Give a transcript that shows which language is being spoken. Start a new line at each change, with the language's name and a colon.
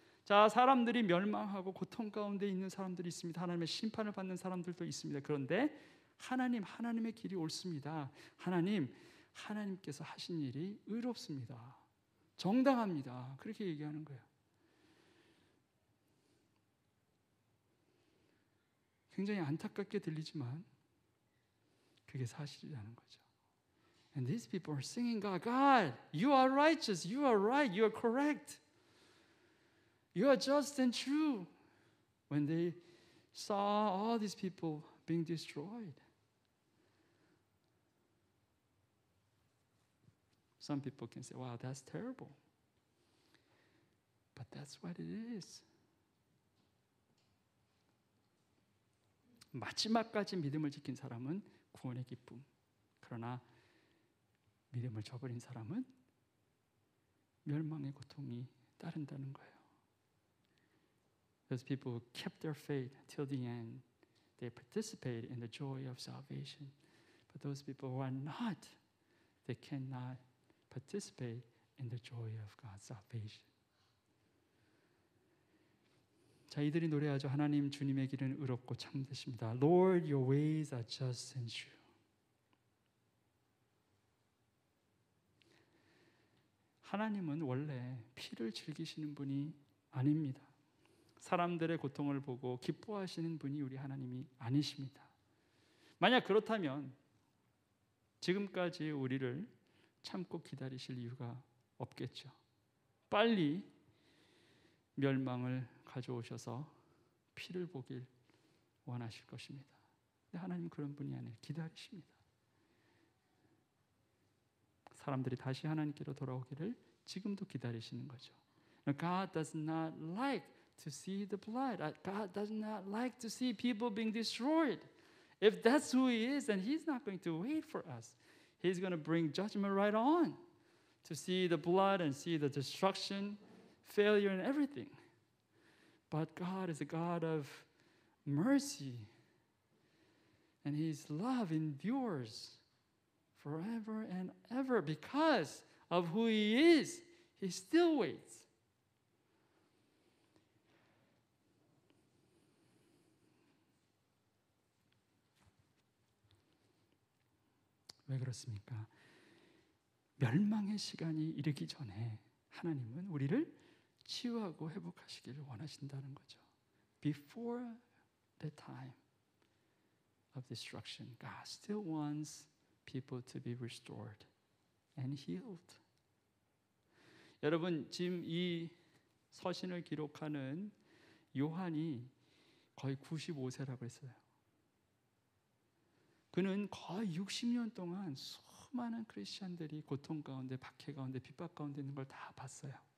Korean: 자, 사람들이 멸망하고 고통 가운데 있는 사람들이 있습니다. 하나님의 심판을 받는 사람들도 있습니다. 그런데 하나님의 길이 옳습니다. 하나님께서 하신 일이 의롭습니다. 정당합니다. 그렇게 얘기하는 거예요. 굉장히 안타깝게 들리지만 그게 사실이라는 거죠.
English: And these people are singing God, you are righteous, you are right, you are correct. You are just and true. When they saw all these people being destroyed. Some people can say, wow, that's terrible. But that's what it is.
Korean: 마지막까지 믿음을 지킨 사람은 구원의 기쁨. 그러나 믿음을 저버린 사람은 멸망의 고통이 따른다는 거예요.
English: Those people who kept their faith till the end, they participate in the joy of salvation. But those people who are not, they cannot participate in the joy of God's salvation.
Korean: 자, 이들이 노래하죠. 하나님 주님의 길은 의롭고 참되십니다.
English: Lord, your ways are just and true.
Korean: 하나님은 원래 피를 즐기시는 분이 아닙니다. 사람들의 고통을 보고 기뻐하시는 분이 우리 하나님이 아니십니다. 만약 그렇다면 지금까지 우리를 참고 기다리실 이유가 없겠죠. 빨리 멸망을 가져오셔서 피를 보길 원하실 것입니다. 근데 하나님 그런 분이 아니에요. 기다리십니다. 사람들이 다시 하나님께로 돌아오기를 지금도 기다리시는 거죠.
English: God does not like to see the blood. God does not like to see people being destroyed. If that's who He is, then He's not going to wait for us. He's going to bring judgment right on to see the blood and see the destruction, failure, and everything. But God is a God of mercy, and His love endures forever and ever. Because of who He is, He still waits.
Korean: 왜 그렇습니까? 멸망의 시간이 이르기 전에 하나님은 우리를 치유하고 회복하시기를 원하신다는 거죠.
English: Before the time of destruction, God still wants people to be restored and healed.
Korean: 여러분, 지금 이 서신을 기록하는 요한이 거의 95세라고 했어요. 그는 거의 60년 동안 수많은 크리스천들이 고통 가운데, 박해 가운데, 핍박 가운데 있는 걸 다 봤어요.